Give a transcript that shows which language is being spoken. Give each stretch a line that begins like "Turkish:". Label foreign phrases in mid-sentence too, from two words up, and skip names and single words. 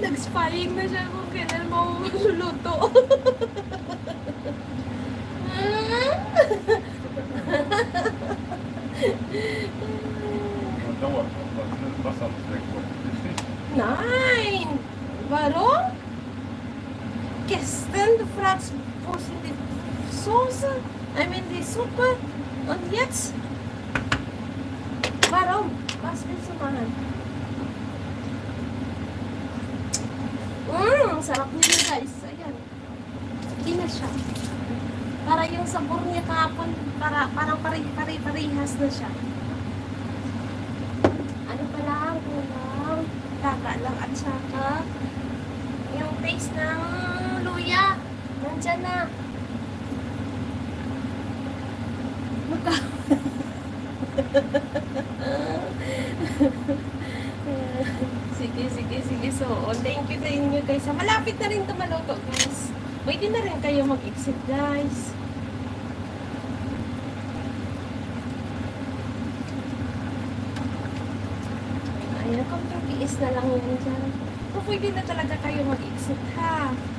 Filipino: satisfying na siya kung kailan mo maluluto.
German: Nein! Warum? Gestern du fragst, wo sind die Soße?
English: I mean
German: die Suppe. Und jetzt? Warum? Was willst du machen?
Filipino: Sarap niya guys. Ayan. Hindi na siya. Para yung sabor niya kahapon, parang parehas na siya. Ano pa lang, kulang. Daga lang at saka yung taste ng luya. Nandyan na. Sige. So,
English: thank you
Filipino: sa inyo guys. Malapit na rin ito maluto guys. Pwede na rin kayo mag-exit guys. Ayan, kung tiis na lang yun dyan. So, pwede na talaga kayo mag-exit ha.